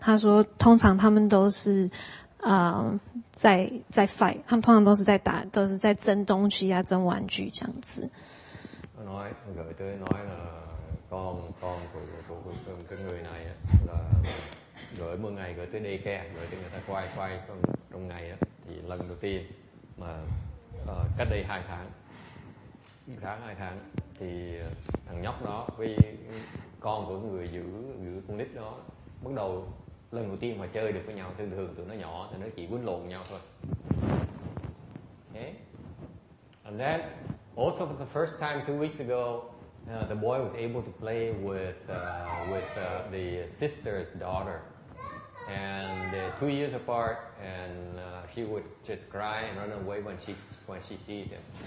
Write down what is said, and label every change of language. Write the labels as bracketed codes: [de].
[zh] 他说通常他们都是在 [en] fight， [zh] 他们通常都是在打，都是在争东西啊，争玩具这样子。 [vi] Gửi tới nói là con của cái người này là gửi mỗi ngày gửi tới daycare, gửi tới người ta quay trong ngày thì lần đầu tiên mà cách đây 2 tháng thì thằng nhóc đó với con của người giữ con nít đó bắt đầu lần đầu tiên mà chơi được với nhau. Thường tụi nó nhỏ thì nó chỉ quýnh lộn nhau thôi. [en] Okay. And then also for the first time 2 weeks ago, the boy was able to play with the sister's daughter, and they're 2 years apart, and she would just cry and run away when she sees him.